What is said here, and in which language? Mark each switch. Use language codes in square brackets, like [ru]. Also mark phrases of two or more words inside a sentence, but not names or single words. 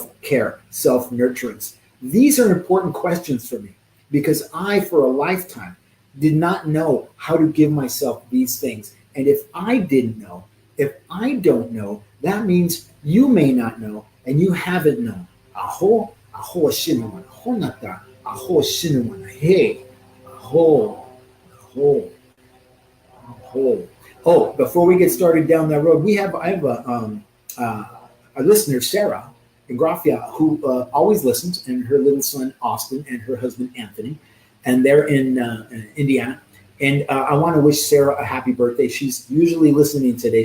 [en] These are important questions for me. because I, for a lifetime, did not know how to give myself these things. And if I didn't know, if I don't know, that means you may not know and you haven't known. Aho, aho shinawana, honata, aho shinawana, hey, aho, aho, aho. Oh, before we get started down that road, I have a listener, Sarah in Grafia, who always listens, and her little son Austin and her husband Anthony, and they're in Indiana. And I want to wish Sarah a happy birthday. She's usually listening today.